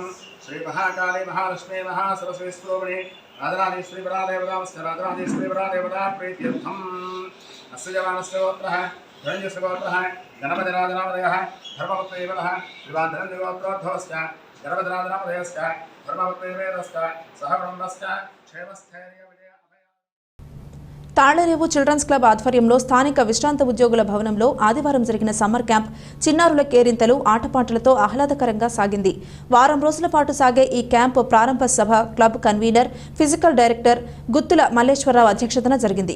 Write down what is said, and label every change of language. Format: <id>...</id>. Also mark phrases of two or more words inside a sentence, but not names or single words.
<sa>श्रीमहाकाली महालक्ष्मी महासरस्वती स्तोमणि राजराजेश्वरीपरादेवतामस्य राजराजेश्वरीपरादेवता प्रीत्यर्थम् अस्य जवानस्य गोत्रः धनञ्जस्य गोत्रः गणपतिराजनामधेयः धर्मवृत्तिवतः विवाधनञ्जगोत्रोद्भवस्य गणपतिराजनामधेयस्य धर्मवृत्तिवेदस्य सह ब्रह्मस्य क्षेमस्थैर्य विजय</sa> <te>తాళ్లరేవు చిల్డ్రన్స్ క్లబ్ ఆధ్వర్యంలో స్థానిక విశ్రాంత ఉద్యోగుల భవనంలో ఆదివారం జరిగిన సమ్మర్ క్యాంప్ చిన్నారుల కేరింతలు ఆటపాటలతో ఆహ్లాదకరంగా సాగింది. వారం రోజుల పాటు సాగే ఈ క్యాంప్ ప్రారంభ సభ క్లబ్ కన్వీనర్, ఫిజికల్ డైరెక్టర్ గుత్తుల మల్లేశ్వరరావు అధ్యక్షతన జరిగింది.</te>